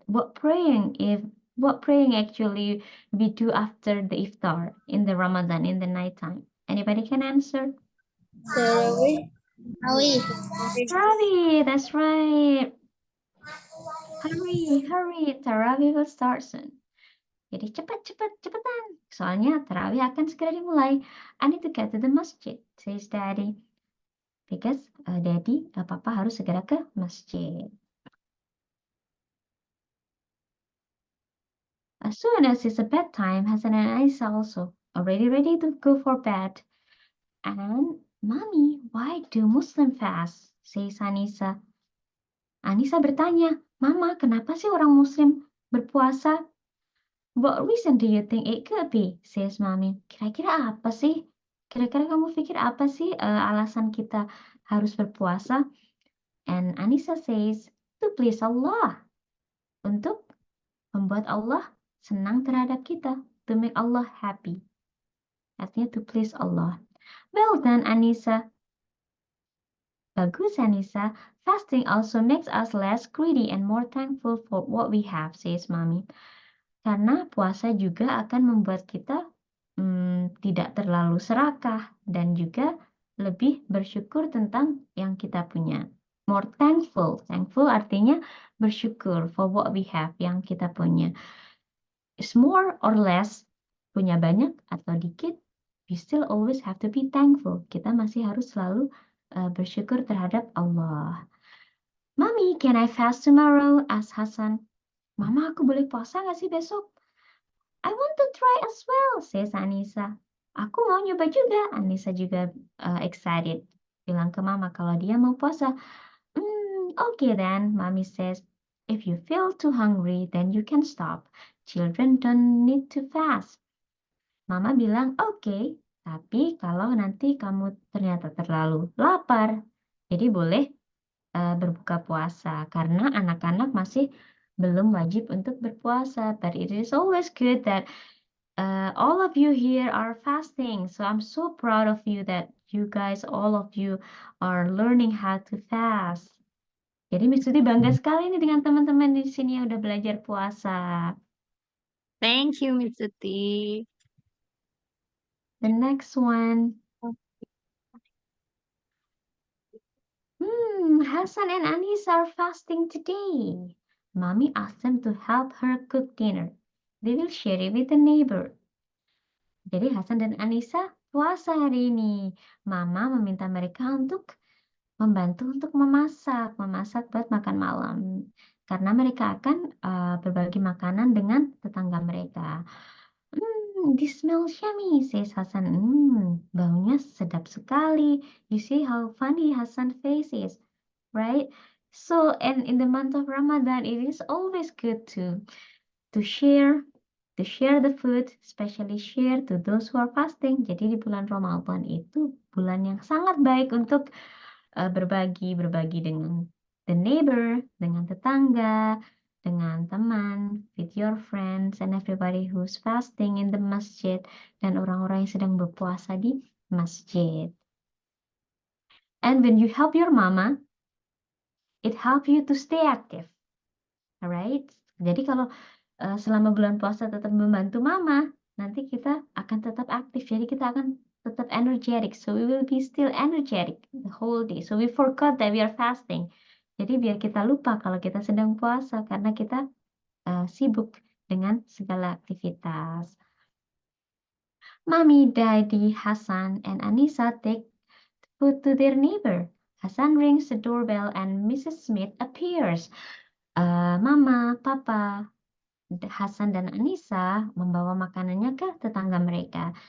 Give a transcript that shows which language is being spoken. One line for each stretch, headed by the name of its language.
English: What praying actually we do after the iftar in the Ramadan in the night time? Anybody can answer? Tarawih. Tarawih, that's right. Hurry, Tarawih will start soon.
Indonesian: Jadi cepetan. Soalnya Tarawih akan segera dimulai.
English: I need to get to the masjid, says Daddy. Because
Indonesian: Papa harus segera ke masjid.
English: As soon as it's a bedtime, Hasan and Anissa also already ready to go for bed. And, Mommy, why do Muslim fast? Says Anissa.
Indonesian: Anissa bertanya, Mama, kenapa sih orang Muslim berpuasa?
English: What reason do you think it could be? Says Mommy.
Indonesian: Kira-kira apa sih? Kira-kira kamu pikir apa sih alasan kita harus berpuasa?
English: And Anissa says, to please Allah.
Indonesian: Untuk membuat Allah senang terhadap kita.
English: To make Allah happy.
Indonesian: Artinya
English: to please Allah. Well done, Anissa.
Indonesian: Bagus, Anissa.
English: Fasting also makes us less greedy and more thankful for what we have, says Mommy.
Indonesian: Karena puasa juga akan membuat kita tidak terlalu serakah dan juga lebih bersyukur tentang yang kita punya.
English: More thankful. Thankful
Indonesian: artinya bersyukur
English: for what we have,
Indonesian: yang kita punya.
English: Is more or less,
Indonesian: punya banyak atau dikit,
English: we still always have to be thankful.
Indonesian: Kita masih harus selalu bersyukur terhadap Allah.
English: Mommy, can I fast tomorrow? Asked Hasan.
Indonesian: Mama, aku boleh puasa nggak sih besok?
English: I want to try as well, says Anissa.
Indonesian: Aku mau nyoba juga. Anissa juga excited. Bilang ke Mama kalau dia mau puasa.
English: Okay then, Mommy says. If you feel too hungry, then you can stop. Children don't need to fast.
Indonesian: Mama bilang, okay, tapi kalau nanti kamu ternyata terlalu lapar, jadi boleh berbuka puasa. Karena anak-anak masih belum wajib untuk berpuasa.
English: But it is always good that all of you here are fasting. So I'm so proud of you that you guys, all of you are learning how to fast.
Indonesian: Jadi Miss Tuti bangga sekali nih dengan teman-teman di sini yang udah belajar puasa.
English: Thank you, Miss Tuti. The next one. Hasan and Anissa are fasting today. Mommy asked them to help her cook dinner. They will share it with a neighbor.
Indonesian: Jadi Hasan dan Anissa puasa hari ini. Mama meminta mereka untuk membantu untuk memasak buat makan malam. Karena mereka akan berbagi makanan dengan tetangga mereka.
English: This smells yummy, says Hasan.
Indonesian: Baunya sedap sekali.
English: You see how funny Hasan's face is, right? So, and in the month of Ramadan, it is always good to share to share the food, especially share to those who are fasting.
Indonesian: Jadi di bulan Ramadan itu bulan yang sangat baik untuk berbagi dengan
English: the neighbor,
Indonesian: dengan tetangga, dengan teman,
English: with your friends and everybody who's fasting in the masjid,
Indonesian: dan orang-orang yang sedang berpuasa di masjid.
English: And when you help your mama, it help you to stay active. Alright?
Indonesian: Jadi kalau selama bulan puasa tetap membantu mama, nanti kita akan tetap aktif. Jadi kita akan tetap energetic.
English: So we will be still energetic the whole day. So we forgot that we are fasting.
Indonesian: Jadi biar kita lupa kalau kita sedang puasa karena kita sibuk dengan segala aktivitas.
English: Mommy, Daddy, Hasan, and Anissa take food to their neighbor. Hasan rings the doorbell and Mrs. Smith appears.
Indonesian: Mama, Papa, Hasan dan Anissa membawa makanannya ke tetangga mereka.